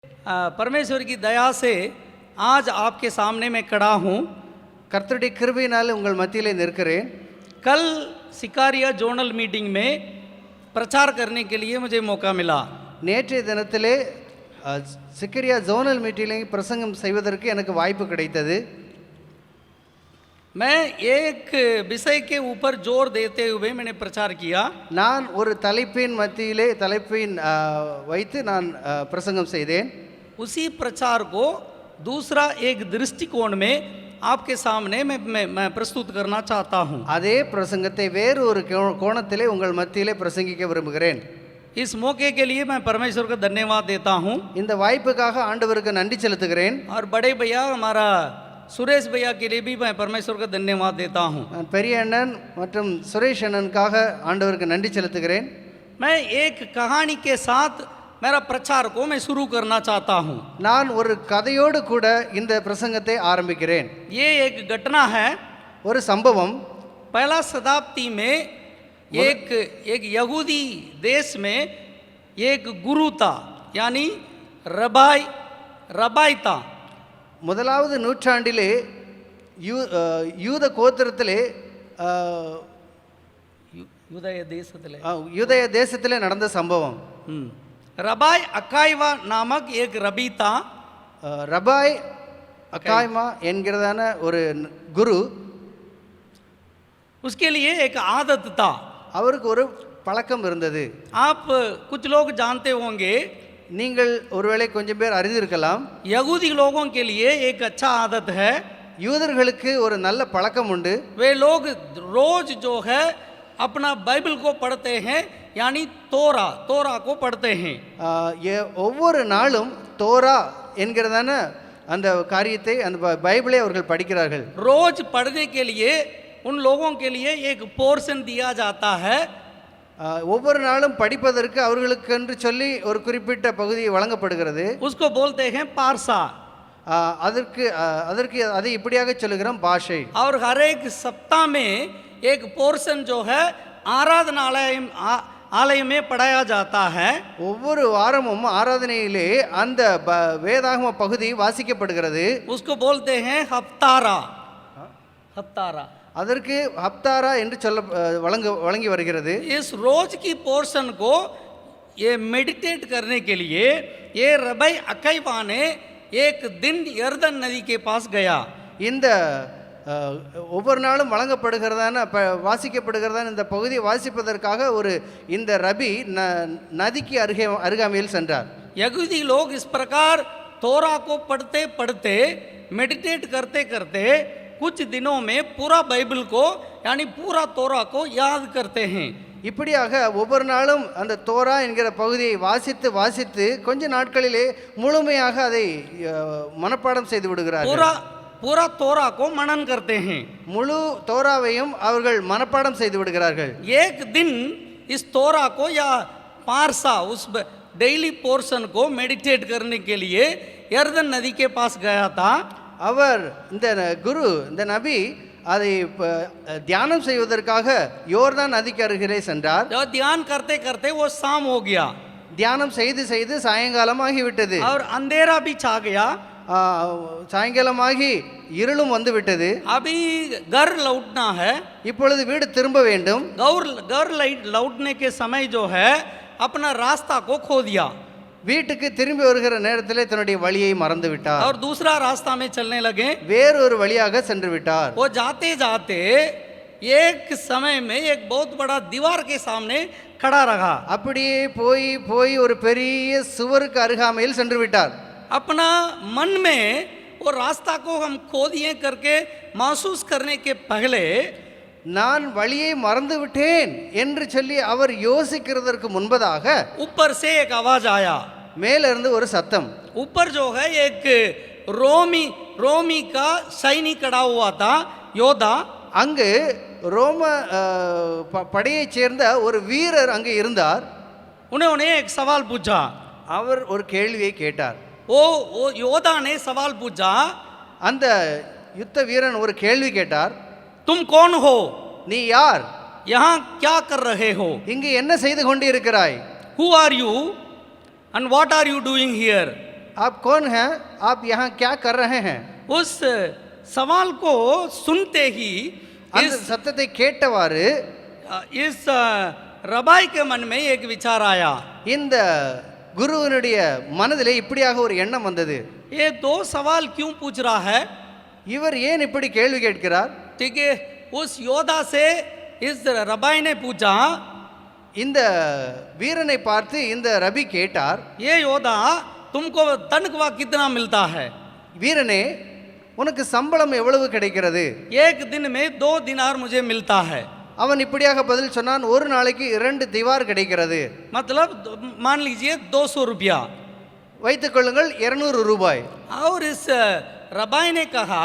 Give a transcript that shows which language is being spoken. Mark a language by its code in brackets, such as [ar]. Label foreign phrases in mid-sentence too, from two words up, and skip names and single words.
[hi] परमेश्वर की दया से आज आपके सामने मैं खड़ा हूँ। [ta] கர்த்தருடைய கிருபையினால் உங்கள் மத்தியிலே நிற்கிறேன். [hi] कल सिकारिया [en] zonal meeting [hi] में प्रचार करने के लिए मुझे मौका मिला. [ta] நேற்றைய தினத்திலே சிக்கரியா [en] zonal meetingil [ta] பிரசங்கம் செய்வதற்கு எனக்கு வாய்ப்பு கிடைத்தது. [hi] मैं एक विषय के ऊपर जोर देते हुए मैंने प्रचार किया. [ta] நான் ஒரு தலைப்பின் மத்தியிலே வைத்து நான் பிரசங்கம் செய்தேன். [hi] उसी प्रचार को दूसरा एक दृष्टिकोण में आपके सामने मैं प्रस्तुत करना चाहता हूँ. [ta] அதே பிரசங்கத்தை வேறு ஒரு கோணத்திலே உங்கள் மத்தியிலே பிரசங்கிக்க விரும்புகிறேன். [hi] इस मौके के लिए मैं परमेश्वर को धन्यवाद देता हूँ. [ta] இந்த வாய்ப்புக்காக ஆண்டவருக்கு நன்றி செலுத்துகிறேன். [hi] और बड़े भैया हमारा सुरेश भैया के लिए भी मैं परमेश्वर को धन्यवाद देता हूँ. [ta] பெரிய அண்ணன் மற்றும் சுரேஷ் அண்ணனுக்காக ஆண்டவருக்கு நன்றி செலுத்துகிறேன். [hi] मैं एक कहानी के साथ मेरा प्रचार को मैं शुरू करना चाहता हूँ. [ta] நான் ஒரு கதையோடு கூட இந்த பிரசங்கத்தை ஆரம்பிக்கிறேன். [hi] ये एक घटना है. [ta] ஒரு சம்பவம். [hi] पहला शताब्दी में एक यहूदी देश में एक गुरु था, यानी रबाई था. [ta] முதலாவது நூற்றாண்டிலே யூத கோத்திரத்திலே யூதய தேசத்திலே நடந்த சம்பவம். [hi] रबाई अकाइवा नामक एक रबी था. [ta] ரபாய் அக்காய்மா என்கிறதான ஒரு குரு. [hi] उसके लिए एक आदत था. [ta] அவருக்கு ஒரு பழக்கம் இருந்தது. [hi] आप कुछ लोग जानते होंगे, [ta] நீங்கள் ஒருவேளை கொஞ்சம் பேர் அறிந்திருக்கலாம். [hi] यहूदी लोगों के लिए एक अच्छा आदत है. [ta] யூதர்களுக்கு ஒரு நல்ல பழக்கம் உண்டு. [hi] वे लोग रोज जो है अपना बाइबल को पढ़ते हैं, यानी तोरा को पढ़ते हैं. [ta] ஒவ்வொரு நாளும் தோரா என்கிறதான அந்த காரியத்தை அந்த பைபிளை அவர்கள் படிக்கிறார்கள். [hi] रोज पढ़ने के लिए उन लोगों के लिए एक पोर्शन दिया जाता है. [ta] ஒவ்வொரு நாளும் படிப்பதற்கு அவர்களுக்கென்று சொல்லி ஒரு குறிப்பிட்ட பகுதி வழங்கப்படுகிறது. [hi] उसको बोलते हैं पारसा. [ta] அதற்கு அதை இப்படியாக சொல்லுகிறோம் பாஷை. [hi] और हर एक सप्ताह में एक पोर्शन जो है आराधनालय में पढ़ाया जाता है. [ta] ஒவ்வொரு வாரமும் ஆராதனையிலே அந்த வேதாகம பகுதி வாசிக்கப்படுகிறது. [hi] उसको बोलते हैं हफ्तारा. [ta] அதற்கு ஹப்தாரா என்று வழங்கி வருகிறது. [hi] इस रोज की पोर्शन को ये मेडिटेट करने के लिए ये रबाई अकाइवा ने एक दिन यर्दन नदी के पास गया. [ta] இந்த ஒவ்வொரு நாளும் வழங்கப்படுகிறதான வாசிக்கப்படுகிறதான இந்த பகுதியை வாசிப்பதற்காக இந்த ரபி நதிக்கு அருகாமையில் சென்றார். [hi] यहूदी लोग इस प्रकार तोरा को पढ़ते पढ़ते मेडिटेट करते करते कुछ दिनों में पूरा बाइबल को यानी पूरा तोरा को याद करते हैं. [ta] இப்படியாக ஒவ்வொரு நாளும் அந்த தோரா என்கிற பகுதியை வாசித்து கொஞ்ச நாட்களிலே முழுமையாக அதை மனப்பாடம் செய்து விடுகிறார்கள். [hi] पूरा तोरा को मनन करते हैं. [ta] முழு தோராவையும் அவர்கள் மனப்பாடம் செய்து விடுகிறார்கள். [hi] एक दिन इस तोरा को या पारसा उस [en] daily portion [hi] को मेडिटेट करने के लिए यर्दन नदी के पास गया था. [ta] அவர் இந்த நபி அதை தியானம் செய்வதற்காக யோர்தான் நதிக்கு அருகிலே சென்றார். [hi] ध्यान करते करते वो शाम हो गया. [ta] தியானம் செய்து சாயங்காலம் ஆகிவிட்டது. [hi] और अंधेरा भी छा गया. [ta] சாயங்காலமாகி இருளும் வந்து விட்டது. [hi] अभी घर लौटना है. [ta] இப்பொழுது வீடு திரும்ப வேண்டும். [hi] घर लौटने के समय जो है अपना रास्ता को खो दिया. [ta] வீட்டுக்கு திரும்பி வருகிற நேரத்தில் தன்னுடைய வழியை மறந்து விட்டார். [hi] और दूसरा रास्ता में चलने लगे. [ta] வேறொரு வழியாக சென்று விட்டார். [hi] वो जाते जाते एक समय में एक बहुत बड़ा दीवार के सामने खड़ा रहा. [ta] அப்படியே போய் ஒரு பெரிய சுவருக்கு அருகாமையில் சென்று விட்டார். [hi] अपना मन में वो रास्ता को हम खो दिए करके महसूस करने के पहले [ta] நான் வழியை மறந்து விட்டேன் என்று சொல்லி அவர் யோசிக்கிறதற்கு முன்பதாக [hi] ऊपर से एक आवाज आया. [ta] மேலிருந்து ஒரு சத்தம். [hi] ऊपर जो है एक रोमी का सैनिक खड़ा हुआ था, योद्धा. [ta] அங்கு ரோம படையைச் சேர்ந்த ஒரு வீரர் அங்கு இருந்தார். [hi] उन्होंने एक सवाल पूछा. [ta] அவர் ஒரு கேள்வியை கேட்டார். [hi] वो योद्धा ने सवाल पूछा. [ta] அந்த யுத்த வீரன் ஒரு கேள்வி கேட்டார். [hi] तुम कौन हो? [ta] நீ யார்? [hi] यहाँ क्या कर रहे हो? [ta] இங்கு என்ன செய்து கொண்டிருக்கிறாய்? [en] Who are you and what are you doing here? [hi] आप कौन हैं, आप यहाँ क्या कर रहे हैं? उस सवाल को सुनते ही [ta] அந்த சத்தத்தை கேட்டவாறு [hi] इस रबाई के मन में एक विचार आया। [ta] இந்த குருவினுடைய மனதிலே இப்படியாக ஒரு எண்ணம் வந்தது. [hi] ये दो सवाल क्यों पूछ रहा है? [ta] இவர் ஏன் இப்படி கேள்வி கேட்கிறார்? [hi] ठीक है, उस योद्धा से इस रबाई ने पूछा, [ta] இந்த வீரனை பார்த்து இந்த ரபி கேட்டார், [hi] ये योद्धा तुमको तनख्वाह कितना मिलता है? [ta] வீரனே உனக்கு சம்பளம் எவ்வளவு கிடைக்கிறது? [hi] एक दिन में 2 दिनार मुझे मिलता है। [ta] அவன் இப்படியாக பதில் சொன்னான், ஒரு நாளைக்கு 2 திவார் கிடைக்கிறது. [hi] मतलब मान लीजिए 200 रुपया। [ta] வைத்துக் கொள்ளுங்கள் 200 ரூபாய். [hi] और इस रबाई ने कहा,